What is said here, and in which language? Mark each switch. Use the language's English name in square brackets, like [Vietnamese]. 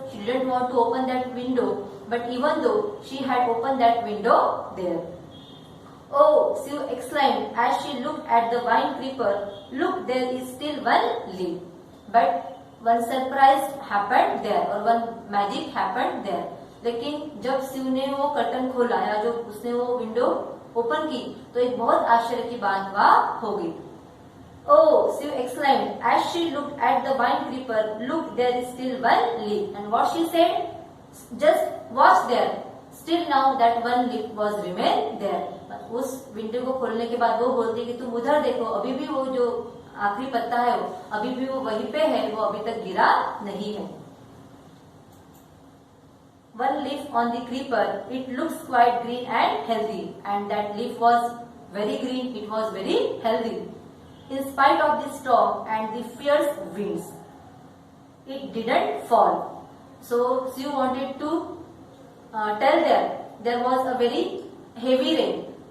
[English] She didn't want to open that window, but even though she had opened that window there. "Oh," Sue exclaimed as she looked at the vine creeper, "look, there is still one leaf." But one surprise happened there, or one magic happened there. [Hindi] लेकिन जब स्यू ने वो curtain खोला या जो उसने वो window open की, तो एक बहुत आश्चर्य की बात वहाँ हो गई. [English] "Oh," Sue exclaimed as she looked at the vine creeper, "look, there is still one leaf." And what she said? "Just watch there. Still now that one leaf was remain there." [Hindi] उस window को खोलने के बाद वो बोलती कि तुम उधर देखो, अभी भी वो जो आखिरी पत्ता है वो अभी भी वो वहीं पे है, वो अभी तक गिरा नहीं है। [English] One leaf on the creeper, it looks quite green and healthy, and that leaf was very green, it was very healthy. In spite of the storm and the fierce winds, it didn't fall. So Sue wanted to tell there was a very heavy rain.